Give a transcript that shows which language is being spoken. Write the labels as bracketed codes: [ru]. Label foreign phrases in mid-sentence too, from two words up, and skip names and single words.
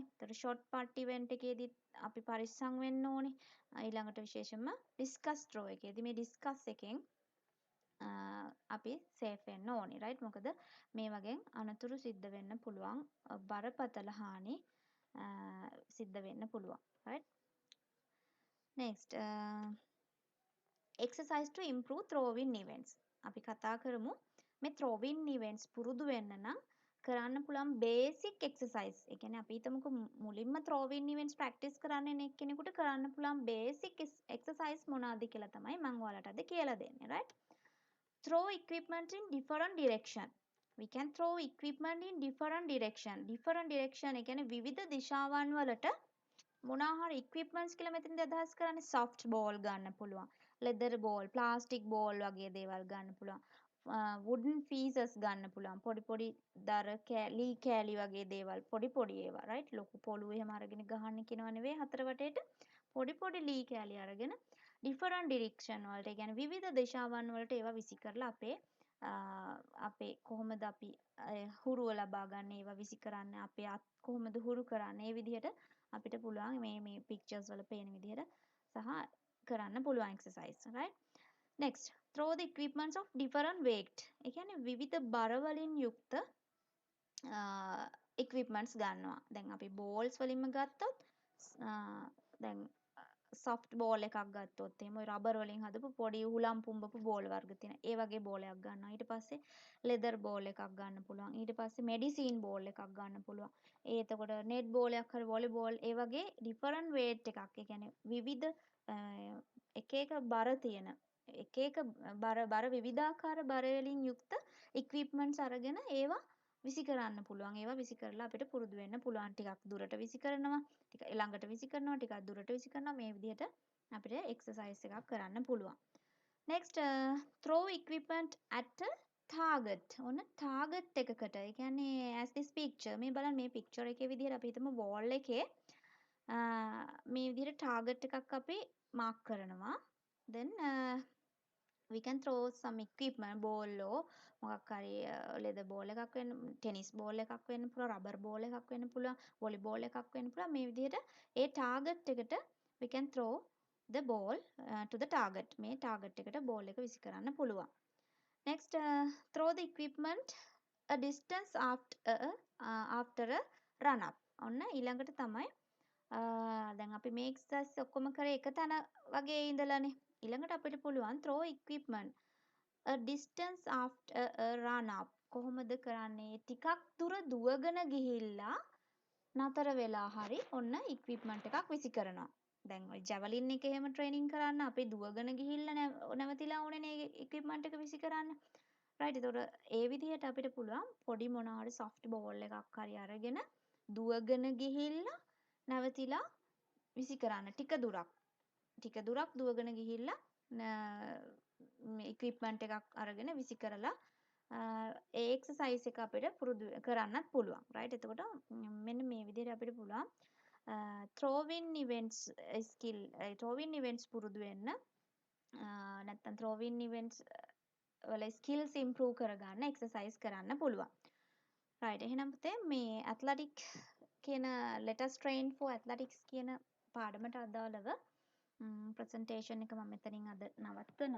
[si] ඒතර [en] shot put event [si] එකේදී අපි පරිස්සම් වෙන්න ඕනේ. ඊළඟට විශේෂයෙන්ම [en] discus throw [si] එකේදී මේ ඩිස්කස් එකෙන් අපි සේෆ් වෙන්න ඕනේ. right? මොකද මේ වගේ අනතුරු සිද්ධ වෙන්න පුළුවන්. බරපතල හානි සිද්ධ වෙන්න පුළුවන්. right? [en] next exercise to improve throwing events. [si] අපි කතා කරමු මේ [en] throwing events [si] පුරුදු වෙන්න නම් කරන්න පුළුවන් [en] basic exercise. [si] ඒ කියන්නේ අපි හිතමුකෝ මුලින්ම [en] throwing events practice [si] කරන්න කෙනෙකුට කරන්න පුළුවන් [en] basic exercise [si] මොනවාද කියලා තමයි මම ඔයාලට අද කියලා දෙන්නේ. right? [en] Throw equipment in different direction. We can throw equipment in different direction. different direction [si] ඒ කියන්නේ විවිධ දිශාවන් වලට මොනවා හරි equipments කියලා මෙතනදී අදහස් කරන්නේ [en] soft ball [si] ගන්න පුළුවන්. [en] leather ball, plastic ball [si] වගේ දේවල් ගන්න පුළුවන්. [en] wooden pieces [si] ගන්න පුළුවන්. පොඩි දර ලී කෑලි වගේ දේවල් පොඩි ඒවා right ලොකු පොළු එහෙම අරගෙන ගහන්න කියනවා නෙවෙයි හතර වටේට පොඩි ලී කෑලි අරගෙන [en] different direction [si] වලට ඒ කියන්නේ විවිධ දිශාවන් වලට ඒවා විසි කරලා අපේ කොහොමද අපි හුරුව ලබා ගන්න ඒවා විසි කරන්න අපේ අත් කොහොමද හුරු කරන්නේ ඒ විදිහට අපිට පුළුවන් මේ pictures වල පේන විදිහට සහ කරන්න පුළුවන් [en] exercise right next throw the equipments of different weight [si] ඒ කියන්නේ විවිධ බර වලින් යුක්ත equipments ගන්නවා දැන් අපි balls වලින්ම ගත්තොත් දැන් [en] soft ball [si] එකක් ගත්තොත් එහෙම රබර් වලින් හදපු පොඩි උහුලම් පුම්බපු බෝල් වර්ග තියෙන ඒ වගේ බෝලයක් ගන්නවා ඊට පස්සේ [en] leather ball [si] එකක් ගන්න පුළුවන් ඊට පස්සේ [en] medicine ball [si] එකක් ගන්න පුළුවන් ඒ එතකොට [en] net ball [si] එකක් හරි volleyball ඒ වගේ [en] different weight [si] එකක් ඒ කියන්නේ විවිධ එක බර තියෙන එක බර විවිධාකාර බර වලින් යුක්ත equipments අරගෙන ඒවා විසි කරන්න පුළුවන් ඒවා විසි කරලා අපිට පුරුදු වෙන්න පුළුවන් ටිකක් දුරට විසි කරනවා ටික ළඟට විසි කරනවා ටිකක් දුරට විසි කරනවා මේ විදිහට අපිට එක්සර්සයිස් එකක් කරන්න පුළුවන් [en] next throw equipment at a target [si] ඔන්න target එකකට ඒ කියන්නේ [en] as this picture [si] මේ බලන්න මේ picture එකේ විදිහට අපි හිතමු wall එකේ මේ විදිහට ටාගට් එකක් අපි මාක් කරනවා. [en] then we can throw some equipment ball [si] මොකක් හරි [en] leather ball [si] එකක් වෙන්න [en] tennis ball [si] එකක් වෙන්න පුළුවන් [en] rubber ball [si] එකක් වෙන්න පුළුවන් volleyball එකක් වෙන්න පුළුවන් මේ විදිහට ඒ target එකට [en] we can throw the ball to the target [si] මේ target එකට ball එක විසි කරන්න පුළුවන් [en] next throw the equipment a distance after a run up [si] ඔන්න ඊළඟට තමයි දැන් අපි මේ එක්සර්සයිස් ඔක්කොම කරේ එක තැන වගේ ඉඳලානේ ඊළඟට අපිට පුළුවන් [en] throw equipment a distance after a run up [si] කොහොමද කරන්නේ ටිකක් දුර දුවගෙන ගිහිල්ලා නතර වෙලා හරි ඔන්න equipment එකක් විසි කරනවා දැන් ඔය ජැවලින් එක එහෙම ට්‍රේනින් කරන්න අපි දුවගෙන ගිහිල්ලා නැවතිලා ඕනේනේ equipment එක විසි කරන්න right ඒතකොට ඒ විදිහට අපිට පුළුවන් පොඩි මොනවා හරි soft ball එකක් හරි අරගෙන දුවගෙන ගිහිල්ලා නැවතිලා විසි කරන්න ටික දුරක් දුවගෙන ගිහිල්ලා ඉක්විප්මන්ට් එකක් අරගෙන විසි කරලා ඒ එක්සර්සයිස් එක අපිට පුරුදු කරන්නත් පුළුවන් රයිට් එතකොට මෙන්න මේ විදිහට අපිට පුළුවන් [en] throwing events skill throwing events [si] පුරුදු වෙන්න නැත්නම් [en] throwing events [si] වල [en] skills improve [si] කරගන්න එක්සර්සයිස් කරන්න පුළුවන් right එහෙනම් පුතේ මේ ඇත්ලටික් කියන [en] let us train for athletics [si] කියන පාඩමට අදාළව ප්‍රසන්ටේෂන් එක මම මෙතනින් අද නවත්වනවා